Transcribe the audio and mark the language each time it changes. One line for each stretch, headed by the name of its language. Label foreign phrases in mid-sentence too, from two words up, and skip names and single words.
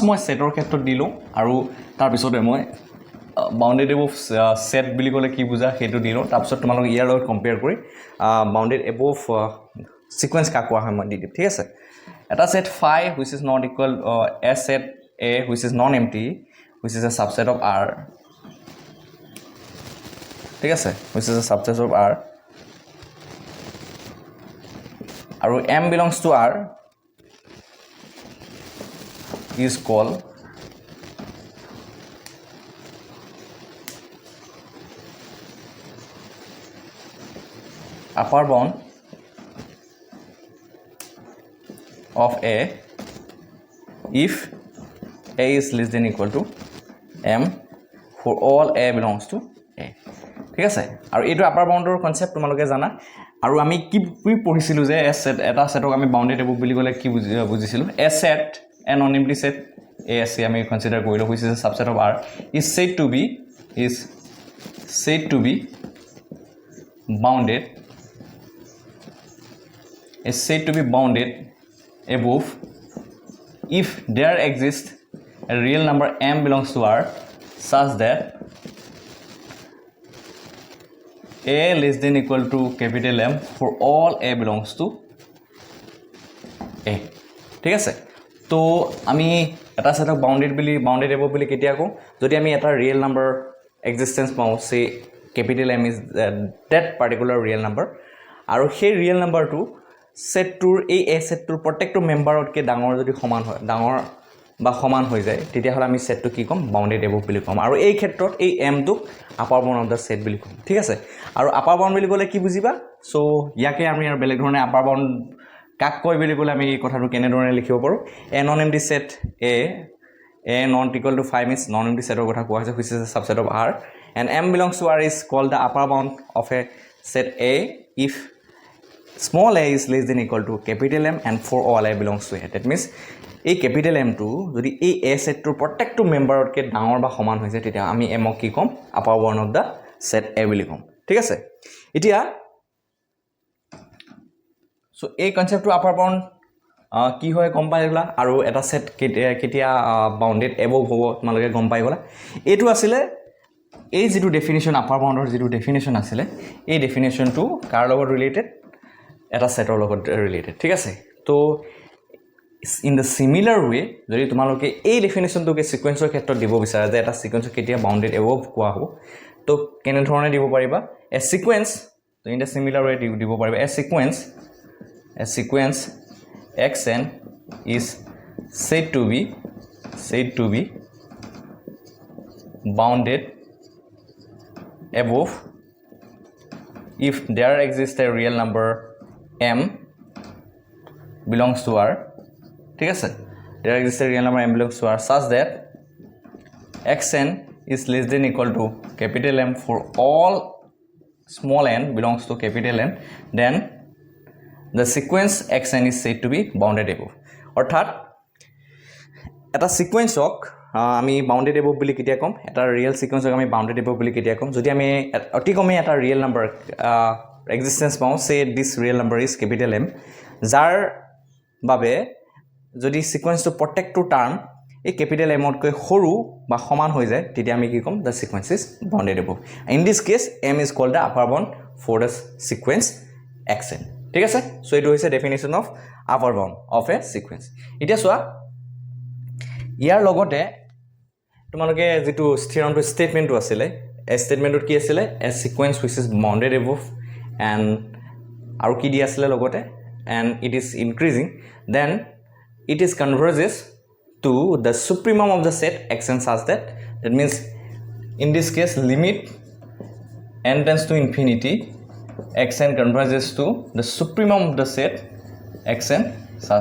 Assamese: মই সেটৰ ক্ষেত্ৰত দিলো আৰু তাৰ পিছতে মই
English: bounded above set
Assamese: বুলি ক'লে কি বুজা সেইটো দিলো তাৰ পিছত তোমালোকে ইয়াৰ লগত কম্পেয়াৰ কৰি
English: bounded above sequence
Assamese: কা কোৱা হয় মই দি দিম ঠিক আছে এটা সেট
English: phi which is not equal a set a which is non empty which is a subset of R
Assamese: ঠিক আছে
English: which is a subset of R আৰু m belongs to R is called upper bound of A if A is less than equal to M for all A belongs to A
Assamese: ঠিক আছে আৰু এইটো
English: upper boundৰ concept
Assamese: তোমালোকে জানা আৰু আমি কি পঢ়িছিলো যে এ সেট এটা সেটক আমি
English: bounded above
Assamese: বুলি ক'লে কি বুজিছিলো এ সেট
English: a non empty set A
Assamese: আছে আমি কনসিডাৰ কৰিলো
English: which is a subset of R is said to be bounded above if there exists a real number m belongs to R such that a less than equal to capital M for all a belongs to a
Assamese: ঠিক আছে তো আমি এটা সেটক
English: bounded above
Assamese: বুলি কেতিয়া কওঁ যদি আমি এটা
English: real number existence
Assamese: পাওঁ সে
English: capital M is that particular real number
Assamese: আৰু সেই ৰিয়েল নাম্বাৰটো সেটটোৰ এই এ সেটটোৰ প্ৰত্যেকটো মেম্বাৰতকৈ ডাঙৰ যদি সমান হৈ যায় তেতিয়া হলে আমি সেটটো কি কম
English: bounded above
Assamese: বুলি কম আৰু এই ক্ষেত্ৰত এই m টো
English: upper bound of the set
Assamese: বুলি কম ঠিক আছে আৰু
English: upper bound
Assamese: বুলি ক'লে কি বুজিবা সো ইয়াকে আমি আৰু বেলেগ ধৰণে
English: upper bound
Assamese: কাক কয় বুলি ক'লে আমি এই কথাটো কেনে ধৰণে লিখিব পাৰো
English: a non empty সেট a not equal to 5 means non empty set of
Assamese: কথা কোৱা হৈছে
English: which is a subset of R and m belongs to R is called the upper bound of a set A if small a is less than equal to capital M and for all a belongs to A that means
Assamese: এই capital M টো যদি এই A set টোৰ প্ৰত্যেকটো মেম্বাৰতকৈ ডাঙৰ বা সমান হৈছে তেতিয়া আমি m ক কি কম
English: upper bound of the set A
Assamese: বুলি কম ঠিক আছে এতিয়া সো এই কনসেপ্টটো
English: upper bound
Assamese: কি হয় গম পাই গলা আৰু এটা সেট কেতিয়া
English: bounded above
Assamese: হ'ব তোমালোকে গম পাই গলা এইটো আছিলে এই যেটো ডেফিনিশন আপাৰ বাউন্ডৰ যেটো ডেফিনিশন আছিলে এই ডেফিনিশনটো কাৰ লগত ৰিলেটেড এটা সেটৰ লগত ৰিলেটেড ঠিক আছে তো
English: in the similar way
Assamese: যদি তোমালোকে এই ডেফিনিশনটোকে সিকোয়েন্সৰ ক্ষেত্ৰত দিব বিচাৰা যে এটা সিকোয়েন্সৰ কেতিয়া
English: bounded above
Assamese: কোৱা হ'ব তো কেনে ধৰণে দিব পাৰিবা
English: a sequence
Assamese: তো
English: in the similar way
Assamese: দিব পাৰিবা
English: a sequence xn is said to be bounded above if there exists a real number m belongs to R
Assamese: ঠিক আছে
English: there exists a real number m belongs to R such that xn is less than equal to capital M for all small n belongs to capital N then the sequence xn is said to be bounded above
Assamese: অৰ্থাৎ এটা সিকোয়েন্সক আমি
English: bounded above
Assamese: বুলি কেতিয়া কম এটা ৰিয়েল সিকোয়েন্সক আমি
English: bounded above
Assamese: বুলি কেতিয়া কম যদি আমি অতি কমে এটা
English: real number existence
Assamese: পাওঁ
English: say this real number is capital M
Assamese: যাৰ বাবে যদি সিকোয়েন্সটো প্ৰত্যেকটো টাৰ্ম এই ক্যাপিটেল M তকৈ সৰু বা সমান হৈ যায় তেতিয়া আমি কি কম
English: the sequence is bounded above in this case M is called the upper bound for the sequence xn
Assamese: ঠিক আছে সো এটো হৈছে
English: definition of upper bound of a sequence
Assamese: এতিয়া চোৱা ইয়াৰ লগতে তোমালোকে যেটো থিওৰামটো স্টেটমেন্টটো আছিলে এই স্টেটমেন্টত কি আছিলে
English: a sequence which is bounded above and
Assamese: আৰু কি দি আছিলে লগতে
English: and it is increasing then it is converges to the supremum of the set xn such that means in this case limit n tends to infinity xn converges to the supremum of the set xn such